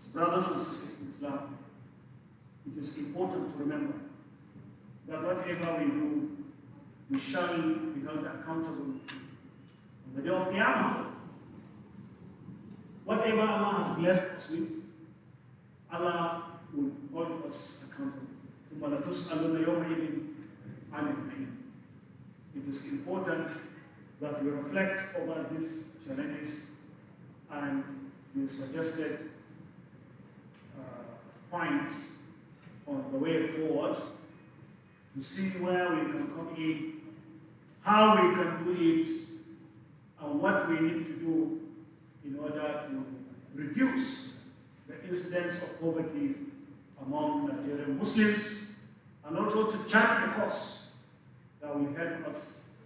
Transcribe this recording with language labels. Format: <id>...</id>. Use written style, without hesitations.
<en>Brothers and sisters in Islam, it is important to remember that whatever we do, we shall be held accountable on the day of Qiyamah. Whatever Allah has blessed us with, Allah will hold us accountable.</en> <ar>ثم لتسألن يومئذ عن النعيم.</ar> <en>It is important that we reflect over these challenges, and we suggested points on the way forward to see where we can come in, how we can do it, and what we need to do in order to reduce the incidence of poverty among Nigerian Muslims, and also to chart the course that will help us</en>